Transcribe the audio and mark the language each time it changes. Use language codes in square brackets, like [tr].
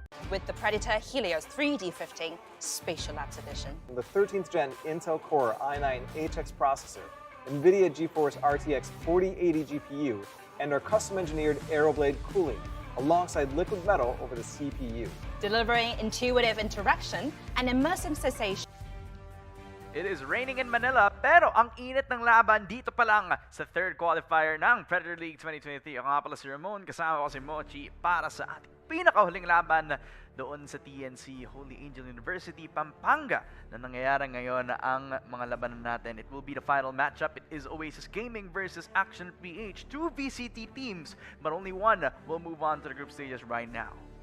[en] with the Predator Helios 3D15 Spatial Labs Edition. The 13th gen Intel Core i9 HX processor, NVIDIA GeForce RTX 4080 GPU, and our custom-engineered Aeroblade cooling, alongside liquid metal over the CPU. Delivering intuitive interaction and immersive sensation. It is raining in Manila, [tl] pero ang init ng laban dito pa lang sa third qualifier ng Predator League 2023. Ako nga pala si Ramon, kasama ko si Mochi para sa ating pinakahuling laban doon sa TNC HAU Angeles University, Pampanga na nangyayari ngayon ang mga labanan natin. [en] It will be the final matchup. It is Oasis Gaming versus Action PH. Two VCT teams, but only one will move on to the group stages right now.